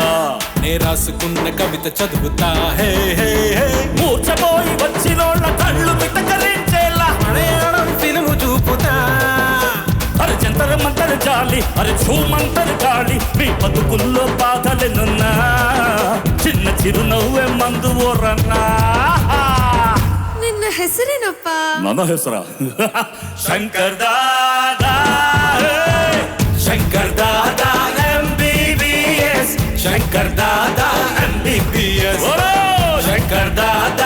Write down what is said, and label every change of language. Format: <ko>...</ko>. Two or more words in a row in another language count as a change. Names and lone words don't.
<te>నే రాసుకున్న కవిత చదువుతా హే హే హే మూర్చపోయి వచ్చినోళ్ళ కళ్ళు మితకరించేలా మలయాళం ఫిల్ము చూపుతా అరే జంతర మంతర జాలి అరే ఝూమంతర గాలి మీ బతుకుల్లో బాధలెనున్నా చిన్న చిరునవ్వే మందు ఓరన్నా</te> <kn>ನಿನ್ನ ಹೆಸರೇನಪ್ಪ ನನ್ನ ಹೆಸರ ಶಂಕರ್ ದಾದಾ ಶಂಕರ್ ದಾದಾ ಎಂಬಿಬಿಎಸ್ ಶಂಕರ್ ದಾದಾ ಎಂಬಿಬಿಎಸ್ ಶಂಕರ್ ದಾದಾ</kn>